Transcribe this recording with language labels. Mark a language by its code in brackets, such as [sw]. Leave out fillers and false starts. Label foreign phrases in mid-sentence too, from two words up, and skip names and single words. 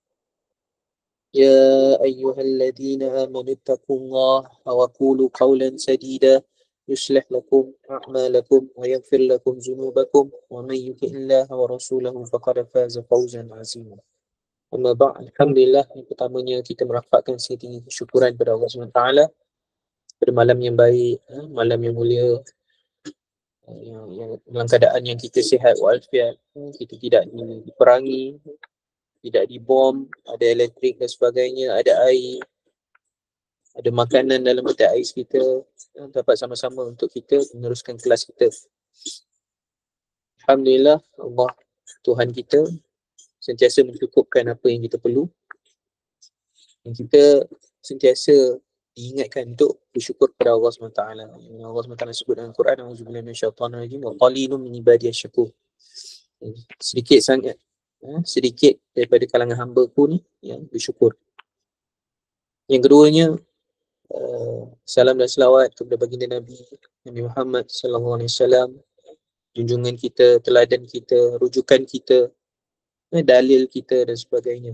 [ar] يا أيها الذين آمنوا اتقوا الله وقولوا قولا سديدا يصلح لكم أعمالكم ويغفر لكم ذنوبكم ومن يطع الله ورسوله فقد فاز فوزا عظيما. أما بعد، الحمد لله, [ms] yang pertamanya kita merapatkan setinggi syukuran kepada Allah SWT pada malam yang baik, malam yang mulia, yang dalam keadaan yang kita sihat walafiat, kita tidak diperangi, tidak dibom, ada elektrik dan sebagainya, ada air, ada makanan dalam peti ais kita, dapat sama-sama untuk kita meneruskan kelas kita. Alhamdulillah, Allah Tuhan kita sentiasa mencukupkan apa yang kita perlu, dan kita sentiasa diingatkan untuk bersyukur kepada Allah SWT. Allah SWT sebut dalam Quran, [ar] أعوذ بالله من الشيطان الرجيم وقليل من عبادي الشكور. [ms] Sedikit sangat, sedikit daripada kalangan hamba-Ku ni yang bersyukur. Yang keduanya, salam dan selawat kepada baginda Nabi Muhammad [ar] صلى الله عليه وسلم, [ms] junjungan kita, teladan kita, rujukan kita, dalil kita dan sebagainya.